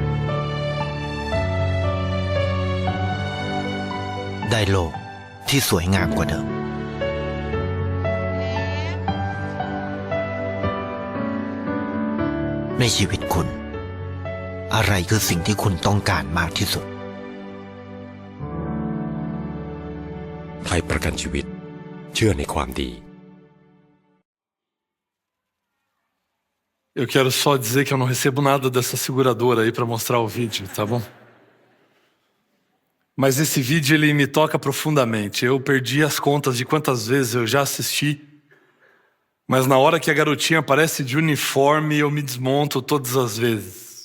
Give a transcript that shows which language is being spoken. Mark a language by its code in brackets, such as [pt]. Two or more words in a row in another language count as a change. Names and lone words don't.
[th] ได้โลกที่สวยงามกว่าเดิมในชีวิตคุณอะไรคือสิ่งที่คุณต้องการมากที่สุด ไทยประกันชีวิตเชื่อในความดี [pt] Eu quero só dizer que eu não recebo nada dessa seguradora aí para mostrar o vídeo, tá bom? Mas esse vídeo ele me toca profundamente. Eu perdi as contas de quantas vezes eu já assisti, mas na hora que a garotinha aparece de uniforme eu me desmonto todas as vezes.